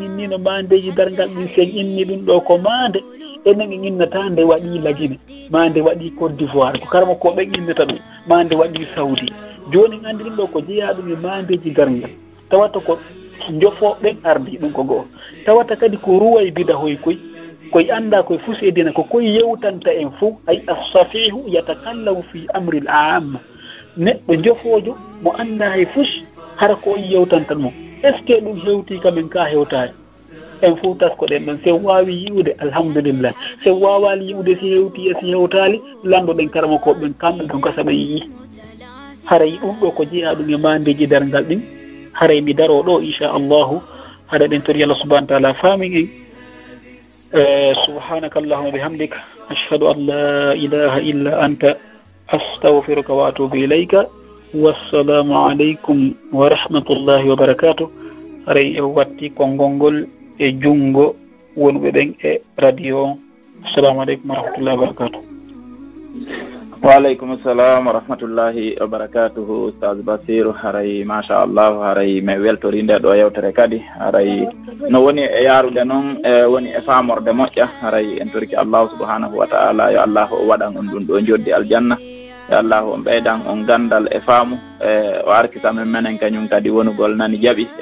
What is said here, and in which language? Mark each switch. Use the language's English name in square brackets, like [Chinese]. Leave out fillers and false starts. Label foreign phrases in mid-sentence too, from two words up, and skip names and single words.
[Fula] innino mandeji dargal ɗin sen inni ɗum ɗo ko mande enen en innata nde waɗi lagine mande waɗi Côte d'Ivoire ko karama ko ɓen innata ɗum mande waɗi Saudi joni en andi ɗum ɗo ko jeeya ɗum e mandeji dargal tawata ko jofoɓen ardi ɗum ko goho tawata kadi ko ruway bida hoy koye anda koye fus e dina ko koye yewtanta en fof [Arabic] أي السفيه يتكلم في أمر العامة [Fula] neɗɗo jofojo mo anda hay fus hara ko yewtantan mo [French] est ce que [Fula] ɗum hewti kamen ka hewtani en fof taskoɗen ɗon sen wawi yiwde alhamdulillah sen wawali yiwde si hewti e si hewtali landoɗen karama ko ɓen kamɓe ɗon ka saɓa yii haray ɗum ɗo ko jeeya ɗum e mandeji dargal ɗin haray mi daro ɗo inchallahu haɗa ɗen tori [Arabic] الله سبحانه وتعالى [Fula] famin [Arabic] en سبحانك اللهم وبحمدك أشهد أن لا إله إلا أنت أستغفرك وأتوب إليك والسلام عليكم ورحمة الله وبركاته [Fula] haray e watti konngol e jungo wonɓe ɓen e radio [Arabic] السلام عليكم ورحمة الله وبركاته. وعليكم السلام ورحمة الله وبركاته [Fula] Ustaz Basiru haray machallah haray mi weltori nde ɗo yewtere kadi haray no woni e yarude noon woni e famorde moƴƴa haray en torki [Arabic] الله سبحانه وتعالى [Fula] yo allahu o waɗan on ɗum ɗo joddi aljanna yo allahu on ɓeydan on gandal e faamu o arkitamen menen kañum kadi wonugol nani jaaɓi e